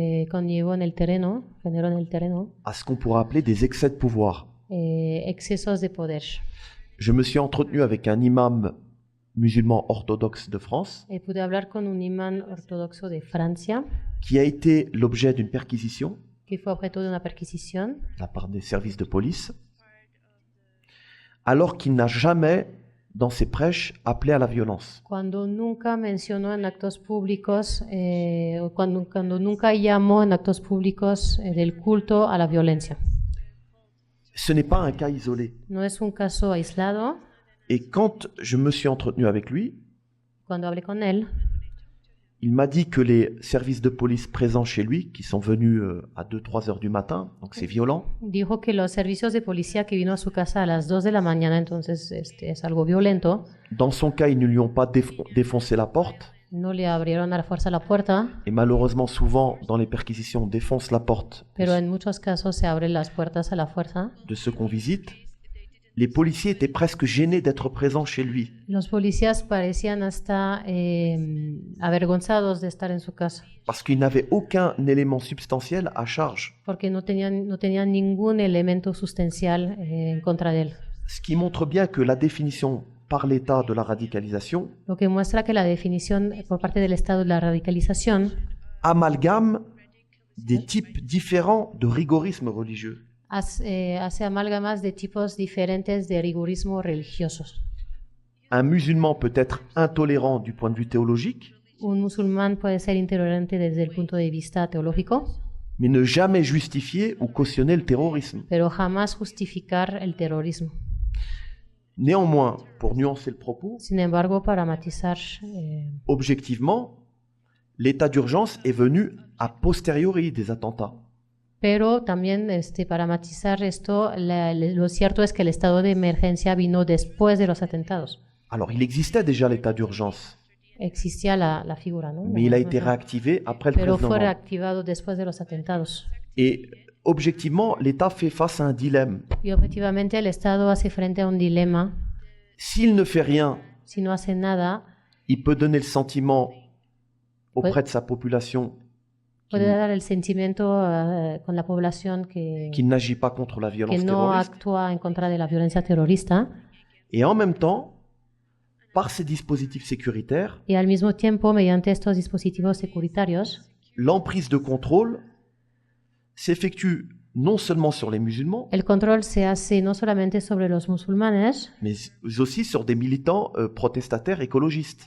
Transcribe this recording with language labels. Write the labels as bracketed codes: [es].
[es] conllevó en el terreno, generó en el terreno, [fr] à ce qu'on pourrait appeler des excès de pouvoir. [es] Excesos de poder. [fr] Je me suis entretenu avec un imam musulman orthodoxe de France [es] Pude hablar con un imán ortodoxo de Francia [fr] qui a été l'objet d'une perquisition [es] que fue objeto de una perquisición [fr] de la part des services de police, alors qu'il n'a jamais, dans ses prêches, appelé à la violence. [es] Cuando nunca mencionó en actos públicos, cuando nunca llamó en actos públicos del culto a la violencia. [fr] Ce n'est pas un cas isolé. [es] No es un caso aislado. [fr] Et quand je me suis entretenu avec lui, [es] cuando hablé con él, [fr] il m'a dit que les services de police présents chez lui, qui sont venus à 2-3 heures du matin, donc c'est violent. [es] Dijo que los servicios de policía que vino a su casa a las 2 de la mañana, entonces es algo violento. [fr] Dans son cas, ils ne lui ont pas défoncé la porte. [es] No le abrieron a la fuerza la puerta. [fr] Et malheureusement, souvent, dans les perquisitions, on défonce la porte. [es] Pero en muchos casos se abren las puertas a la fuerza. [fr] De ceux qu'on visite. Les policiers étaient presque gênés d'être présents chez lui. [es] Los policías parecían hasta avergonzados de estar en su casa. [fr] Parce qu'ils n'avaient aucun élément substantiel à charge. [es] Porque no tenían ningún elemento sustancial en contra de él. [fr] Ce qui montre bien que la définition par l'État de la radicalisation, [es] lo que muestra que la definición por parte del Estado de la radicalización [fr] amalgame des types différents de rigorisme religieux. [es] Hace amalgamas de tipos diferentes de rigorismo religiosos. [fr] Un musulman peut être intolérant du point de vue théologique, [es] un musulmán puede ser intolerante desde el punto de vista teológico, [fr] mais ne jamais justifier ou cautionner le terrorisme. [es] Pero jamás justificar el terrorismo. [fr] Néanmoins, pour nuancer le propos, [es] sin embargo, para matizar, [fr] objectivement, l'état d'urgence est venu a posteriori des attentats. [es] Pero también para matizar esto, lo cierto es que el estado de emergencia vino después de los atentados. [fr] Alors, il existait déjà l'état d'urgence. [es] existía la figura, ¿no? [fr] Mais il a été réactivé après le 13 novembre. [es] Pero fue reactivado después de los atentados. [fr] Et objectivement, l'État fait face à un dilemme. [es] Y objetivamente el Estado hace frente a un dilema. [fr] S'il ne fait rien, [es] si no hace nada, [fr] il peut donner le sentiment auprès de sa population [es] puede dar el sentimiento con la población que [fr] n'agit pas contre la violence [es] no [fr] terroriste. [es] Actúa en contra de la violencia terrorista. [fr] Et en même temps, par ces dispositifs sécuritaires, [es] y al mismo tiempo, mediante estos dispositivos securitarios, [fr] l'emprise de contrôle s'effectue non seulement sur les musulmans, [es] el control se hace no solamente sobre los musulmanes, [fr] mais aussi sur des militants protestataires écologistes.